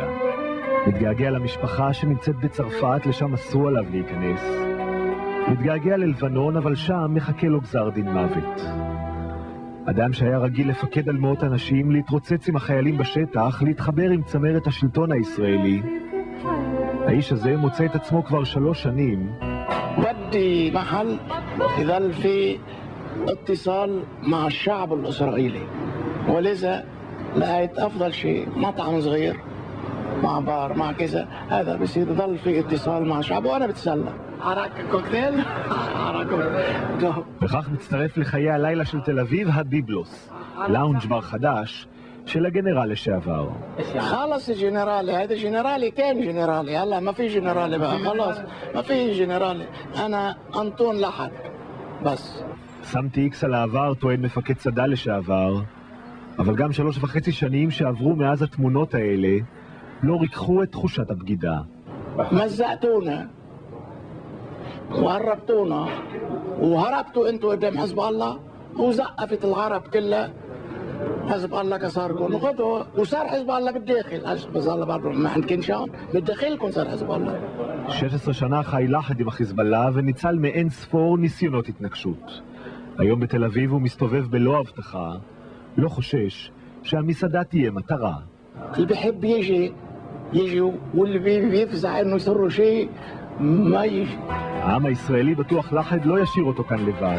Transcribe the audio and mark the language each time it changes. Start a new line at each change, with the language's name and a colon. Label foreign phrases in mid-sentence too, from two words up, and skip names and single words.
Hebrew: מתגעגע למשפחה שנמצאת בצרפת, לשם אסרו עליו להיכנס. מתגעגע ללבנון, אבל שם מחכה לו גזר דין מוות. אדם שהיה רגיל לפקד על מאות אנשים, להתרוצץ עם החיילים בשטח, להתחבר עם צמרת השלטון הישראלי. האיש הזה מוצא את עצמו כבר 3 שנים.
Arabic: بدي محل يظل في اتصال مع الشعب الإسرائيلي ولذا لقيت أفضل شيء مطعم صغير مع بار مع كذا هذا بصير يظل في اتصال مع الشعب وأنا بتسلى عراك كوكتيل عراك
Hebrew: וכך מצטרף לחיי הלילה של תל אביב הביבלוס, לאונג' בר חדש של הגנרל לשעבר.
Arabic: خلص الجنرالي هذا جنرالي كان جنرالي هلا ما في جنرالي بقى خلاص ما في جنرالي أنا أنطون لحد بس.
Hebrew: שמתי איקס על העבר, טוען מפקד צד"ל לשעבר, אבל גם 3.5 שנים שעברו מאז התמונות האלה לא ריככו את תחושת הבגידה.
Arabic: مزقتونا وهربتونا وهربتوا انتوا قدام حزب الله وزقفت العرب كلها حزب الله كسركم وخذوا وصار حزب الله بالداخل حزب الله برضه ما حنكنش بداخلكم صار حزب الله.
Hebrew: 16 שנה חי לחד עם החיזבאללה וניצל מאין ספור ניסיונות התנגשות. היום בתל אביב הוא מסתובב בלא הבטחה, לא חושש שהמסעדה תהיה מטרה.
Arabic: اللي بيحب يجي واللي بيفزع انه يصير شيء ما يجي.
Hebrew: העם הישראלי בטוח לחד לא ישאיר אותו כאן לבד.